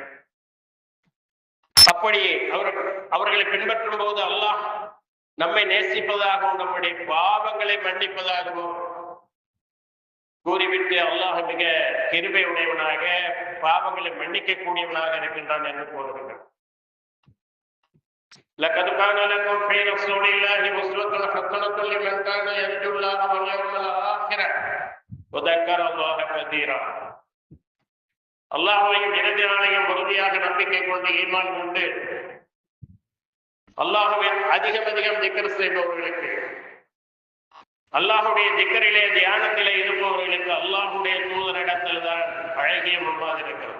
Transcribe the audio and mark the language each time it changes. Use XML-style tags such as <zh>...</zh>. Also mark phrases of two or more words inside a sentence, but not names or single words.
<ta>அப்படி அவர்களை பின்பற்றும் போது அல்லாஹ் நம்மை நேசிப்பதாகவும் நம்முடைய பாவங்களை மன்னிப்பதாகவும் கூறிவிட்டு அல்லாஹ் மிக கிருபை உடையவனாக பாவங்களை மன்னிக்க கூடியவனாக இருக்கின்றான் என்று கூறுகிறார்.</ta> <ar>لقد كان لكم في رسول الله أسوة حسنة لمن كان يرجو الله واليوم الآخر وذكر الله كثيرا.</ar> <ta>அல்லாஹ்வையும் இறுதி நாளையும் உறுதியாக நம்பிக்கை கொண்டு ஈமான் கொண்டு அல்லாஹ்வை அதிகம் அதிகம் திக்ர் செய்பவர்களுக்கு, அல்லாஹ்வுடைய திக்ரிலே தியானத்திலே இருப்பவர்களுக்கு அல்லாஹ்வுடைய தூதரிடத்தில் தான் அழகிய முன்மாதிரி இருக்கிறது.</ta>